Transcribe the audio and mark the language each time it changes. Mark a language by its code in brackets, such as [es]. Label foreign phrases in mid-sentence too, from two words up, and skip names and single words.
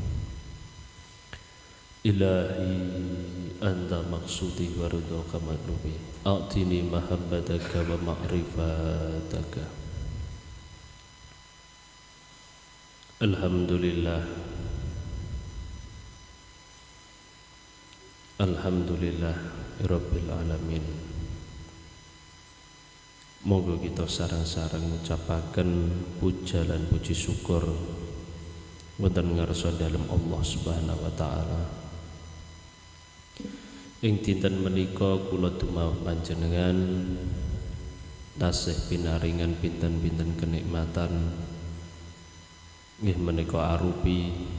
[ar] إلهي أنت مقصودي ورضاك مطلوبي أعطني محبتك ومعرفتك. الحمد لله، الحمد لله رب العالمين. [jv] Moga kita sarang-sarang ngucapaken puja lan puji syukur wonten ngarsa dalem Allah [ar] سبحانه وتعالى. [jv] Ing dinten menika kula dumaos panjenengan tasih pinaringan pinten-pinten kenikmatan nggih menika arupi